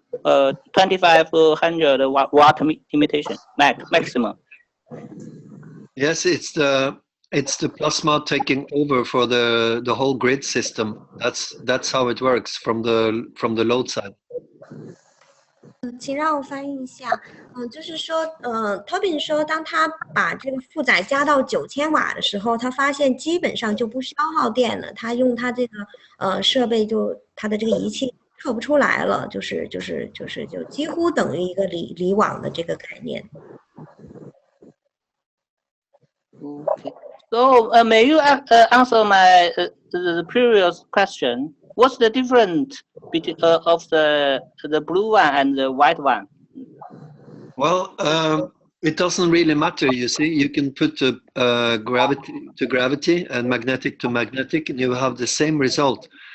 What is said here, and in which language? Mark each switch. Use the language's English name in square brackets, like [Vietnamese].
[English] 2500 watt limitation maximum. Yes, it's the it's the plasma taking over for the whole grid system. That's how it works from the load side. [Chinese] 请让我翻译一下。就是说，Tobin 说，当他把这个负载加到9000瓦的时候，他发现基本上就不消耗电了。他用他这个设备他的这个仪器测不出来了，就几乎等于一个离网的这个概念。 [English] Okay. So may you answer my the previous question? What's the difference between of the blue one and the white one? Well, it doesn't really matter. You see, you can put gravity to gravity and magnetic to magnetic, and you have the same result.